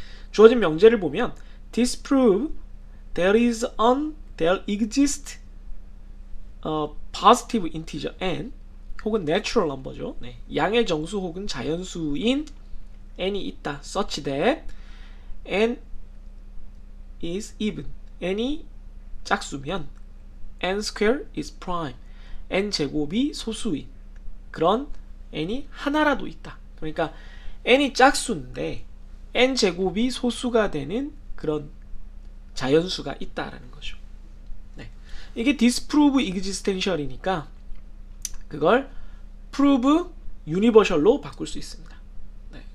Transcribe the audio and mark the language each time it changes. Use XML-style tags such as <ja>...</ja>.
<ko>주어진 명제를 보면</ko> <en>disprove there exists a positive integer n</en> <ko>혹은</ko> <en>natural number죠. 네.</en> <ko>양의 정수 혹은 자연수인 n이 있다.</ko> <en>such that n is even.</en> <ko>n이 짝수면</ko> <en>n square is prime.</en> <ko>n 제곱이 소수인 그런 n이 하나라도 있다. 그러니까 n이 짝수인데 n 제곱이 소수가 되는 그런 자연수가 있다라는 거죠. 네. 이게</ko> <en>disprove existential</en> <ko>이니까 그걸</ko> <en>prove universal</en> <ko>로 바꿀 수 있습니다. 네.</ko>